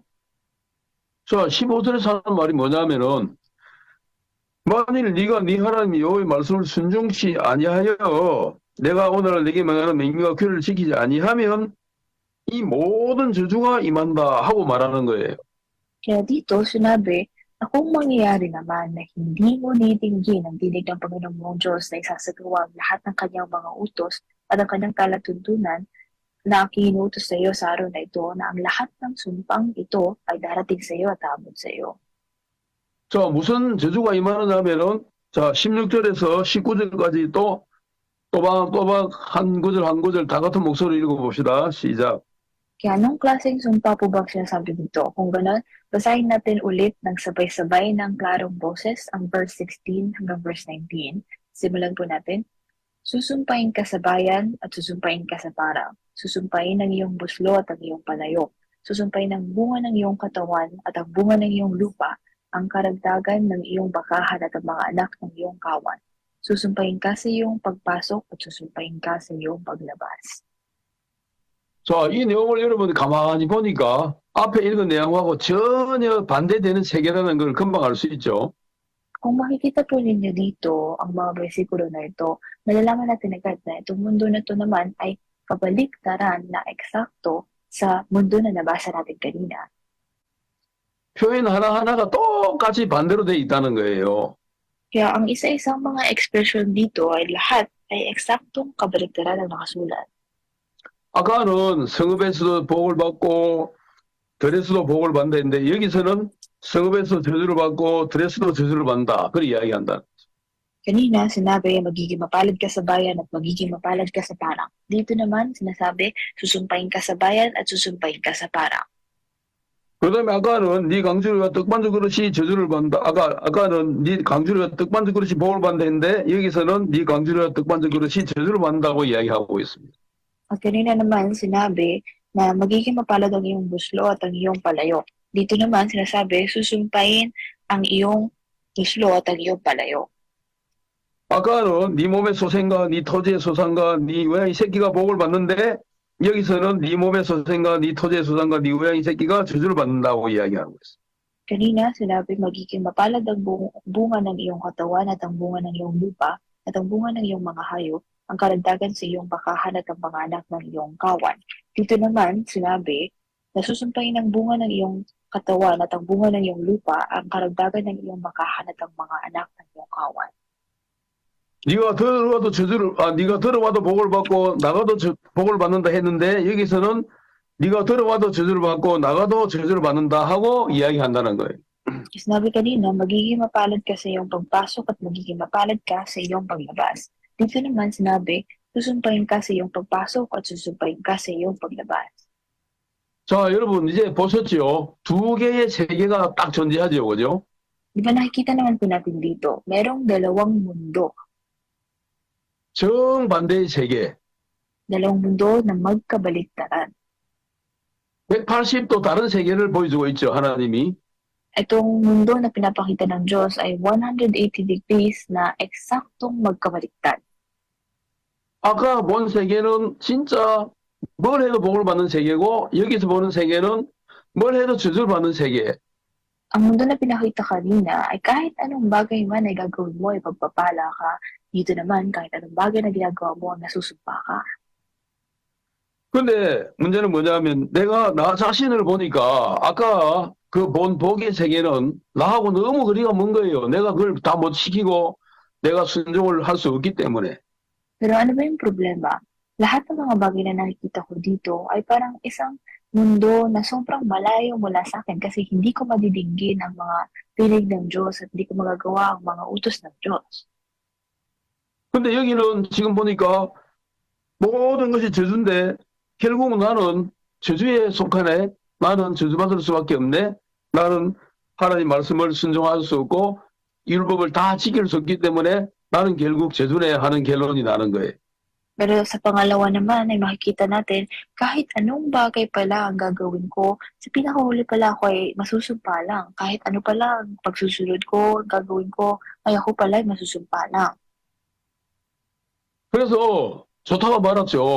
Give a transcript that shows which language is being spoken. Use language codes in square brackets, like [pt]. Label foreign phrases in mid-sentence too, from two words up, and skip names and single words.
[ko] 자, 15절에서 하는 말이 뭐냐면은, 만일 네가 네 하나님 여호와의 말씀을 순종치 아니하여 내가 오늘 네게 명하는 명령과 규례를 지키지 아니하면 이 모든 저주가 임한다 하고 말하는 거예요. [tl] Kaya dito sinabi na kung mangyayari naman na hindi mo didinggin ang tinig ng Panginoon mong Diyos na isasagawa ang lahat ng kanyang mga utos at ang kanyang palatuntunan na aking inutos sa iyo sa araw na ito, na ang lahat ng sumpang ito ay darating sa iyo at aabot sa iyo. [ko] 자, 무슨 저주가 임하느냐면은, 자, 16절에서 19절까지 또 또박 한 구절 한 구절 다 같은 목소리로 읽어봅시다. 시작. [tl] Kaya anong klaseng sumpa po ba sinasabi dito? Kung gano'n, basahin natin ulit ng sabay-sabay ng klarong boses ang verse 16 hanggang verse 19. Simulan po natin. Susumpain ka sa bayan at susumpain ka sa parang. Susumpain ang iyong buslo at ang iyong palayo. Susumpain ang bunga ng iyong katawan at ang bunga ng iyong lupa, ang karagdagan ng iyong bakahan at ang mga anak ng iyong kawan. Susumpain ka sa iyong pagpasok at susumpain ka sa iyong paglabas. [ko] 자, 이 내용을 여러분 가만히 보니까 앞에 읽은 내용하고 전혀 반대되는 세계라는 걸 금방 알 수 있죠. [tl] Kung makikita po ninyo dito ang mga bersikulo na ito, malalaman natin agad na itong mundo na ito naman ay kabaliktaran na eksakto sa mundo na nabasa natin kanina. [ko] 표현 하나하나가 똑같이 반대로 돼 있다는 거예요. [tl] Kaya ang isa-isang mga expression dito ay lahat ay eksaktong kabaliktaran ang nakasulat. [ko] 아까는 성읍에서도 복을 받고 들에서도 복을 받는다 했는데 여기서는 성읍에서 저주를 받고 들에서도 저주를 받는다. 그렇게 이야기한다. [tl] Kanina, sinabi magiging mapalad ka sa bayan at magiging mapalad ka sa parang. Dito naman, sinasabi susumpain ka sa bayan at susumpain ka sa parang. [ko] 그다음에 아까는 네 강주리와 떡반죽 그릇이 저주를 받는다. 아까는 네 강주리와 떡반죽 그릇이 복을 받는다 했는데 여기서는 네 강주리와 떡반죽 그릇이 저주를 받는다고 이야기하고 있습니다. [tl] At kanina naman sinabi na magiging mapalad ang iyong buslo at ang iyong palayo. Dito naman sinasabi susumpain ang iyong buslo at ang iyong palayo. [ko] 아까는 네 몸의 소생과 네 토지의 소산과 네 고양이 새끼가 복을 받는데 여기서는 네 몸의 소생과 네 토지의 소산과 네 고양이 새끼가 저주를 받는다고 이야기하고 있어. [tl] Kanina, sinabi magiging mapalad ang bunga ng iyong katawan at ang bunga ng iyong lupa at ang bunga ng iyong mga hayop, ang karagdagan sa iyong bakahan at ang mga anak ng iyong kawan. Dito naman, sinabi, nasusumpain ang bunga ng iyong katawan at ang bunga ng iyong lupa, ang karagdagan ng iyong bakahan at ang mga anak ng iyong kawan. [ko] 네가 들어와도 복을 받고 나가도 복을 받는다 했는데 여기서는 네가 들어와도 저주를 받고 나가도 저주를 받는다 하고 이야기한다는 거예요. [tl] Sinabi kanina, magiging mapalad ka sa iyong pagpasok at magiging mapalad ka sa iyong paglabas. Dito naman sinabi, susumpain ka sa iyong pagpasok at susumpain ka sa iyong paglabas. [ko] 자, 여러분 이제 보셨죠? 두 개의 세계가 딱 존재하죠, 그죠? [tl] Di ba nakikita naman po natin dito, merong dalawang mundo. [ko] 정반대의 세계. [tl] Dalawang mundo na magkabaliktaran. [ko] 180도 다른 세계를 보여주고 있죠, 하나님이. [tl] Itong mundo na pinapakita ng Diyos ay 180 degrees na eksaktong magkabaliktad. [ko] 아까 본 세계는 진짜 뭘 해도 복을 받는 세계고 여기서 보는 세계는 뭘 해도 저주를 받는 세계. [tl] Ang mundo na pinakita kanina ay kahit anong bagay man ay gagawin mo ay pagpapala ka. Dito naman, kahit anong bagay na ginagawa mo, nasusumpa ka. [ko] 근데 문제는 뭐냐면 내가 나 자신을 보니까 아까 그 본 복의 세계는 나하고 너무 거리가 먼 거예요. 내가 그걸 다 못 시키고 내가 순종을 할 수 없기 때문에. [tl] Pero ano ba yung problema? Lahat ng mga bagay na nakikita ko dito ay parang isang mundo na sobrang malayo mula sa akin kasi hindi ko madidinggin ang mga tinig ng Diyos at hindi ko magagawa ang mga utos ng Diyos. [ko] 근데 여기는 지금 보니까 모든 것이 저주인데 결국은 나는 저주에 속하네. 나는 저주받을 수밖에 없네. 나는 하나님 말씀을 순종할 수 없고 율법을 다 지킬 수 없기 때문에 나는 결국 저주네 하는 결론이 나는 거예요. [tl] Pero sa pangalawa naman ay makikita natin kahit anong bagay pala ang gagawin ko, sa pinakahuli pala ako ay masusumpa lang. Kahit ano pala ang pagsusunod ko, gagawin ko, ay ako pala ay masusumpa lang. [ko] 그래서 좋다고 말았죠.